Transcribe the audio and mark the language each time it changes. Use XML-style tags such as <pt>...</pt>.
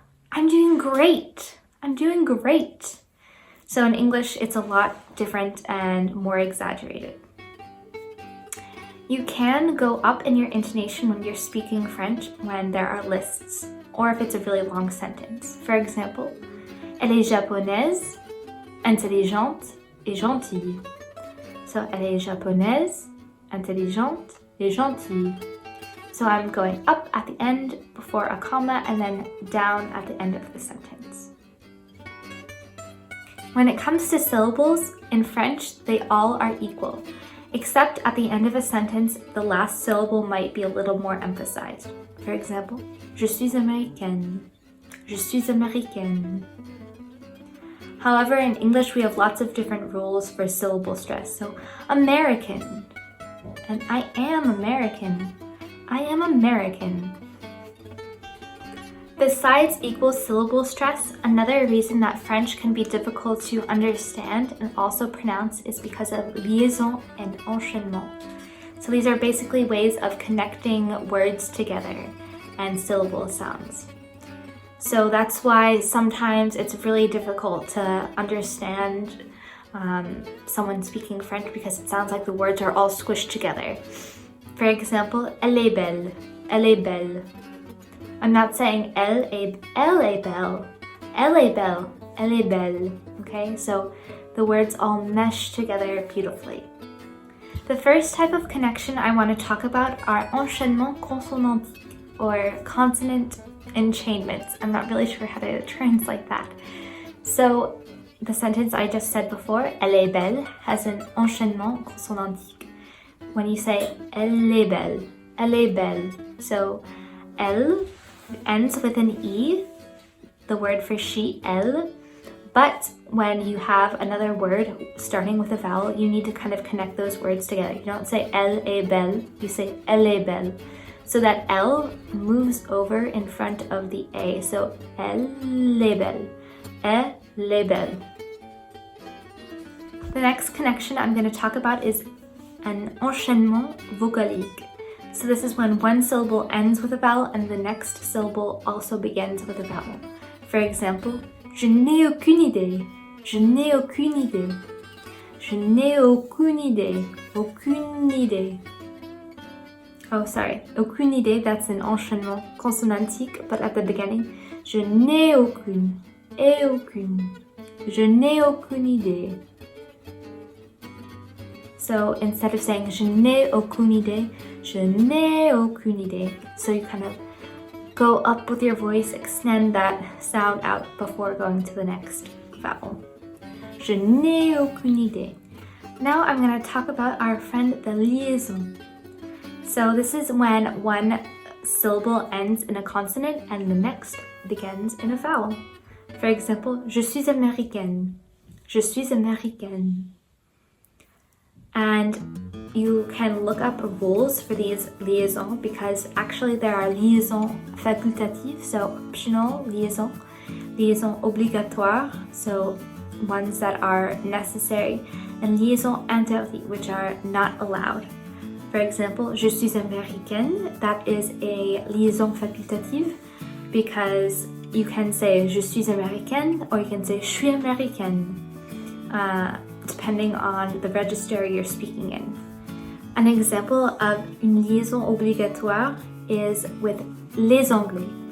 <en>I'm doing great. I'm doing great. So in English, it's a lot different and more exaggerated. You can go up in your intonation when you're speaking French when there are lists, or if it's a really long sentence. For example,</en> <fr>elle est japonaise, intelligente et gentille. So elle est japonaise, intelligente et gentille.</fr> <en>So I'm going up at the end before a comma and then down at the end of the sentence. When it comes to syllables, in French, they all are equal, except at the end of a sentence, the last syllable might be a little more emphasized. For example,</en> <fr>je suis américaine. Je suis américaine.</fr> <en>However, in English, we have lots of different rules for syllable stress. So, American, and I am American. I am American. Besides equal syllable stress, another reason that French can be difficult to understand and also pronounce is because of liaison and enchaînement. So these are basically ways of connecting words together and syllable sounds. So that's why sometimes it's really difficult to understand someone speaking French because it sounds like the words are all squished together. For example,</en> <fr>elle est belle, elle est belle.</fr> <en>I'm not saying</en> <fr>elle est belle, elle est belle, elle est belle,</fr> <en>okay? So the words all mesh together beautifully. The first type of connection I want to talk about are enchaînement consonantique, or consonant enchainments. I'm not really sure how to translate that. So the sentence I just said before, elle est belle, has an enchaînement consonantique. When you say</en> <fr>elle est belle,</fr> <en>so elle ends with an E, the word for she, elle, but when you have another word starting with a vowel, you need to kind of connect those words together. You don't say elle est belle, you say elle est belle. so that L moves over in front of the A.</en> <fr>So elle est belle. Elle est belle.</fr> <en>The next connection I'm going to talk about is an enchaînement vocalique. So this is when one syllable ends with a vowel and the next syllable also begins with a vowel. For example,</en> <fr>je n'ai aucune idée. Je n'ai aucune idée. Je n'ai aucune idée. Aucune idée.</fr> <en>Oh, sorry.</en> <fr>Aucune idée,</fr> <en>that's an</en> <fr>enchaînement consonantique,</fr> <en>but at the beginning,</en> <fr>je n'ai aucune. Et aucune. Je n'ai aucune idée.</fr> <en>So instead of saying</en> <fr>je n'ai aucune idée, je n'ai aucune idée.</fr> <en>So you kind of go up with your voice, extend that sound out before going to the next vowel.</en> <fr>Je n'ai aucune idée.</fr> <en>Now I'm going to talk about our friend the liaison. So this is when one syllable ends in a consonant and the next begins in a vowel.</en> <fr>For example, je suis américaine. Je suis américaine.</fr> <en>And you can look up rules for these liaisons because actually there are liaisons facultatives, so optional liaison, liaison obligatoire, so ones that are necessary, and liaison interdite, which are not allowed. For example,</en> <fr>je suis américaine,</fr> <en>that is a liaison facultative because you can say je suis américaine or you can say je suis américaine. Depending on the register you're speaking in. An example of une liaison obligatoire is with les Anglais.</en>